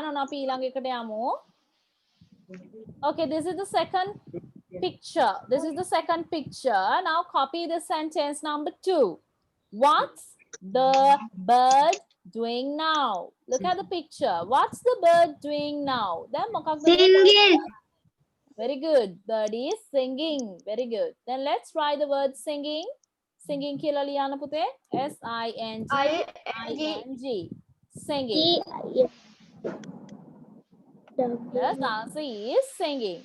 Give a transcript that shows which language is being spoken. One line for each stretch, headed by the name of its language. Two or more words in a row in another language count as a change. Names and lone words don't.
Sinhala: On අපි ඊළඟ එකට යමු.
English: Okay, this is the second picture. This is the second picture. Now copy the sentence number 2. What's the bird doing now? Look at the picture. What's the bird doing now?
Sinhala: Then මොකක්ද මේ bird?
English: Singing. Very good. Bird is singing. Very good. Then let's write the word singing.
Sinhala: Singing කියලා ලියන්න පුතේ.
English: S-I-N-G. Singing. Yes, the answer is singing.